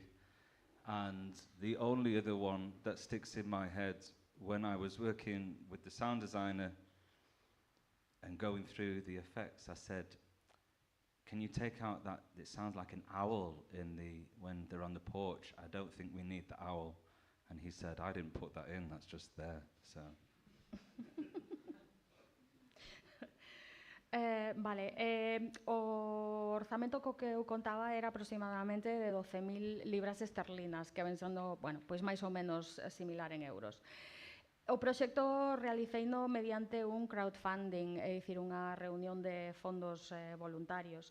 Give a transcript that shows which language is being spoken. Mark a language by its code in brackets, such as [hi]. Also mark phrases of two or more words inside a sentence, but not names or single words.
[en] And the only other one that sticks in my head, when I was working with the sound designer and going through the effects, I said, can you take out that, it sounds like an owl when they're on the porch. I don't think we need the owl. And he said, I didn't put that in, that's just there. So. [gl] O orzamento co que eu contaba era aproximadamente de 12.000 libras esterlinas, que ven sendo, bueno, pois máis ou menos similar en euros. O proxecto realiceino mediante un crowdfunding, é dicir, unha reunión de fondos voluntarios.